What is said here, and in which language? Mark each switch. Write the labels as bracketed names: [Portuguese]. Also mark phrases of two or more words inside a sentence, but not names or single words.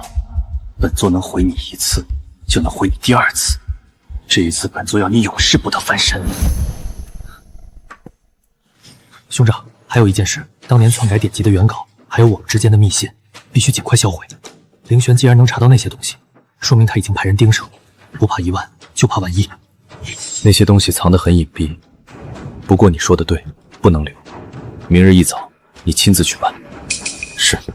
[Chinese] 本座能毀你1次，就能毀你第2次。這一次，本座要你永世不得翻身。兄長，還有一件事，當年篡改典籍的原稿，還有我們之間的密信，必須盡快銷毀。凌玄既然能查到那些東西，說明他已經派人盯上，不怕1萬，就怕萬一。那些東西藏得很隱蔽，不過你說的對，不能留。明日一早，你親自去辦。是。